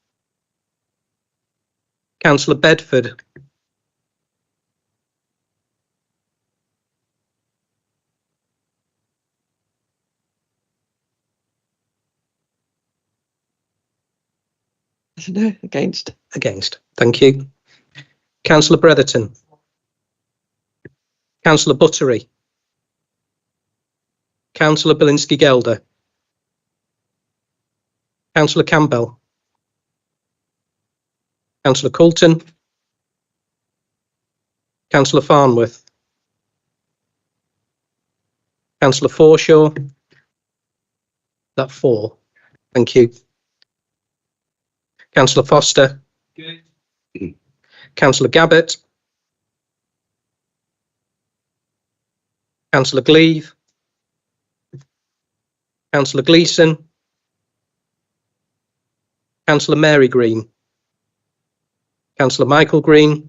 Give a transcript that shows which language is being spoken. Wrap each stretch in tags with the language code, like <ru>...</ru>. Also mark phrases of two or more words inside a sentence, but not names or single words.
<en>Councillor Bedford. No, against. Against. Thank you. Councillor Bretherton. Councillor Buttery. Councillor Bilinski-Gelder. Councillor Campbell. Councillor Coulton. Councillor Farnworth. Councillor Forshaw. That 4. Thank you. Councillor Foster. Good. Councillor Gabbett. Councillor Gleave. Councillor Gleeson. Councillor Mary Green. Councillor Michael Green.</en>